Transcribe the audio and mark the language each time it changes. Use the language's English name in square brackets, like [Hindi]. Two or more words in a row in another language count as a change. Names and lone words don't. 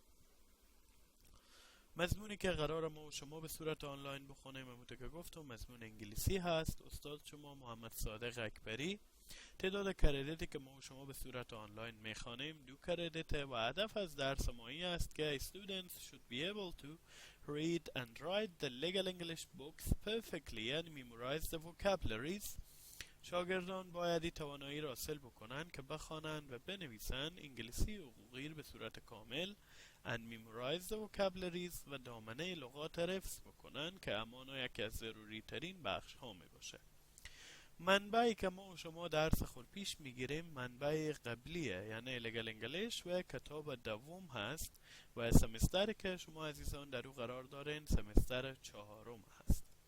[Persian] مضمونی که قرار ما و شما به صورت آنلاین بخونیم همونطور که گفتم مضمون انگلیسی هست. استاد شما محمد صادق اکبری. تعداد کردیتی که ما و شما به صورت آنلاین میخوانیم 2 کردیت و هدف از درس ما این است که [English] students should be able to read and write the legal English books perfectly and memorize the vocabularies. [Persian] شاگردان باید این توانایی را حاصل بکنن که بخوانند و بنویسن انگلیسی حقوقی به صورت کامل [English] and memorize the vocabularies [Persian] و دامنه لغات حفظ بکنن که همانا یکی از ضروری ترین بخش ها می باشه. منبعی که ما و شما درس خود پیش میگیریم منبع قبلیه، یعنی [English] legal English [Persian] و کتاب دوم هست و سمستری که شما عزیزان در او قرار دارین سمستر چهارم هست.